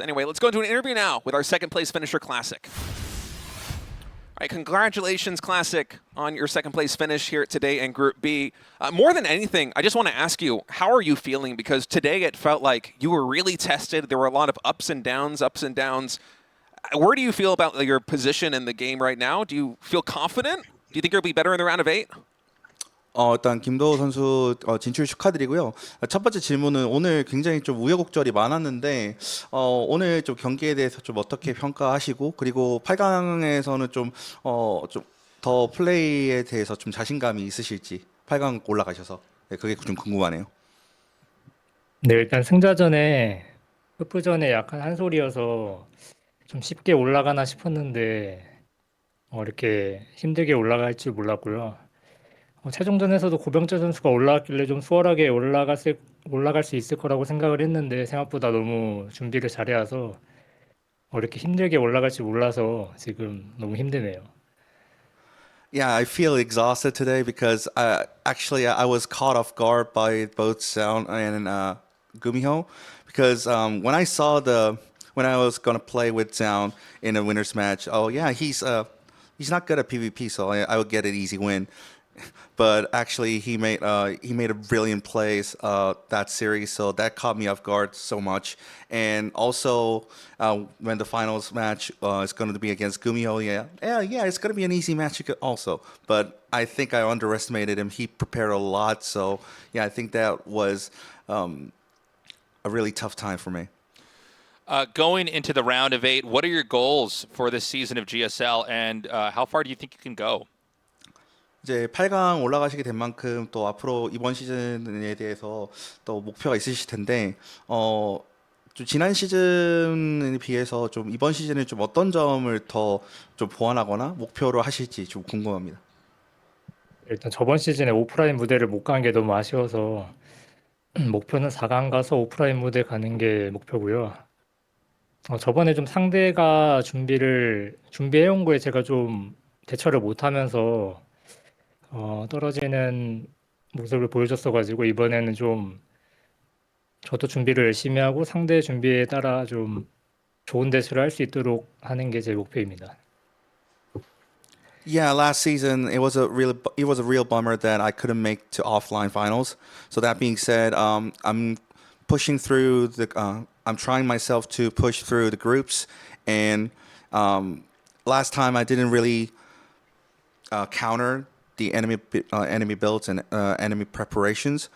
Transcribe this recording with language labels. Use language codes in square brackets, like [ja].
[en] Anyway, let's go into an interview now with our second place finisher, Classic. All right, congratulations, Classic, on your second place finish here today in Group B. More than anything, I just want to ask you, how are you feeling? Because today it felt like you were really tested. There were a lot of ups and downs. Where do you feel about your position in the game right now? Do you feel confident? Do you think you'll be better in the round of 8? [ko] 일단 김도호 선수 진출 축하드리고요. 첫 번째 질문은 오늘 굉장히 좀 우여곡절이 많았는데 오늘 좀 경기에 대해서 좀 어떻게 평가하시고 그리고 8강에서는 좀 더 플레이에 대해서 좀 자신감이 있으실지 8강 올라가셔서 그게 좀 궁금하네요. 네, 일단 승자전에 흑부전에 약간 한 소리여서 좀 쉽게 올라가나 싶었는데 이렇게 힘들게 올라갈 줄 몰랐고요. 최종전에서도 고병재 선수가 올라왔길래 좀 수월하게 올라갈 수 있을 거라고 생각을 했는데 생각보다 너무 준비를 잘해와서 이렇게 힘들게 올라갈지 몰라서 지금 너무 힘드네요. [en] Yeah, I feel exhausted today because actually I was caught off guard by both Zoun and GuMiho because when I was gonna play with Zoun in a winners match, he's not good at PvP, so I would get an easy win. But actually, he made a brilliant plays that series, so that caught me off guard so much. And also, when the finals match is going to be against GuMiho, it's going to be an easy match also. But I think I underestimated him. He prepared a lot, so I think that was a really tough time for me. Going into the round of 8, what are your goals for this season of GSL, and how far do you think you can go? [ko] 이제 8강 올라가시게 된 만큼 또 앞으로 이번 시즌에 대해서 또 목표가 있으실 텐데 좀 지난 시즌에 비해서 좀 이번 시즌에 좀 어떤 점을 더 좀 보완하거나 목표로 하실지 좀 궁금합니다. 일단 저번 시즌에 오프라인 무대를 못 간 게 너무 아쉬워서 목표는 4강 가서 오프라인 무대 가는 게 목표고요. 저번에 좀 상대가 준비해온 거에 제가 좀 대처를 못하면서 떨어지는 모습을 보여줬어가지고 이번에는 좀 저도 준비를 열심히 하고 상대 준비에 따라 좀 좋은 대처를 할 수 있도록 하는 게 제 목표입니다. [en] Yeah, last season it was a real bummer that I couldn't make to offline finals. So that being said, I'm pushing through I'm trying myself to push through the groups, and last time I didn't really counter the enemy builds and enemy preparations.